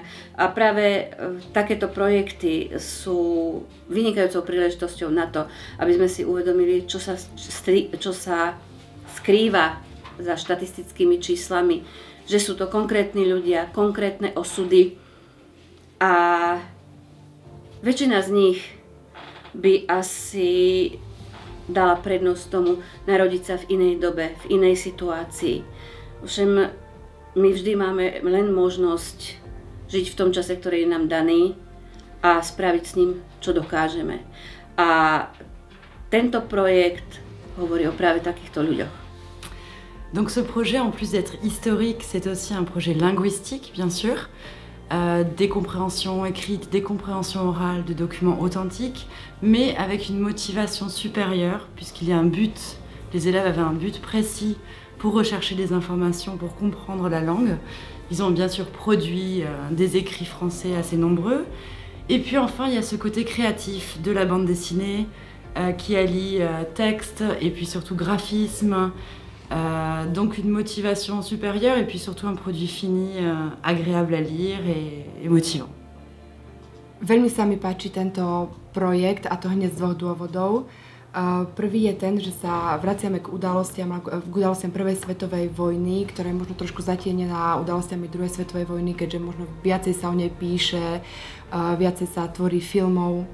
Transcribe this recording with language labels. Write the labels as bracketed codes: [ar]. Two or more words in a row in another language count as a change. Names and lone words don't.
[sk] A práve takéto projekty sú vynikajúcou príležitosťou na to, aby sme si uvedomili, čo sa skrýva za štatistickými číslami, že sú to konkrétni ľudia, konkrétne osudy a väčšina z nich by asi dala prednosť tomu narodiť sa v inej dobe, v inej situácii. Všem my vždy máme len možnosť žiť v tom čase, ktorý je nám daný a spraviť s ním, čo dokážeme. A tento projekt hovorí o práve takýchto ľuďoch. [fr] Donc ce projet, en plus d'être historique, c'est aussi un projet linguistique, bien sûr. Des compréhensions écrites, des compréhensions orales de documents authentiques, mais avec une motivation supérieure, puisqu'il y a un but Les élèves avaient un but précis pour rechercher des informations, pour comprendre la langue. Ils ont bien sûr produit des écrits français assez nombreux. Et puis enfin, il y a ce côté créatif de la bande dessinée qui allie texte et puis surtout graphisme. Donc une motivation supérieure et puis surtout un produit fini agréable à lire et motivant. [sk] Veľmi sa mi páči tento projekt, a to hneď z dvoch dôvodov. Prvý je ten, že sa vraciame k udalostiam prvej svetovej vojny, ktorá je možno trošku zatienená udalostiami druhej svetovej vojny, keďže možno viacej sa o nej píše, viacej sa tvorí filmov.